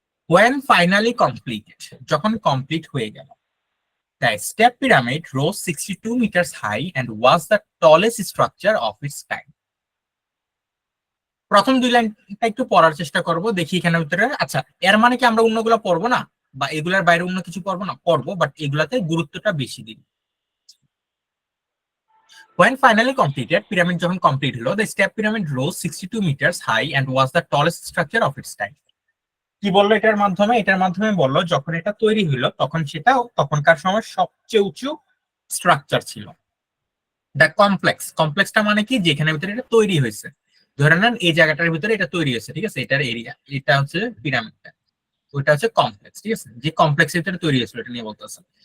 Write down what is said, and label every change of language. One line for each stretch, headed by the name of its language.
English: When finally completed,
Bangla: যখন complete হয়ে গেল,
English: the step pyramid rose 62 meters high and was the tallest structure of its time.
Bangla: প্রথম দুই লাইনটা একটু পড়ার চেষ্টা করব, দেখি এখানের ভিতরে। আচ্ছা, এর মানে কি আমরা অন্যগুলো পড়বো না, বা এগুলার বাইরে অন্য কিছু পড়বো না? পড়বো, বাট এগুলাতে গুরুত্বটা বেশি দিন।
English: When finally completed, pyramid
Bangla: যখন কমপ্লিট হলো,
English: the step pyramid rose 62 meters high and was the tallest structure of its time.
Bangla: কি বললো এটার মাধ্যমে? এটার মাধ্যমে বললো যখন এটা তৈরি হইলো তখন সেটা তখনকার সময় সবচেয়ে উঁচু স্ট্রাকচার ছিল। দ্য কমপ্লেক্স, কমপ্লেক্সটা মানে কি? যেখানে ভিতরে এটা তৈরি হয়েছে। ধরে নেন এই জায়গাটার ভিতরে এটা তৈরি হয়েছে, ঠিক আছে, এটার এরিয়া, এটা হচ্ছে পিরামিডটা, ওইটা হচ্ছে কমপ্লেক্স, ঠিক আছে, যে কমপ্লেক্স ভিতরে তৈরি হয়েছিল এটা নিয়ে বলতেছে।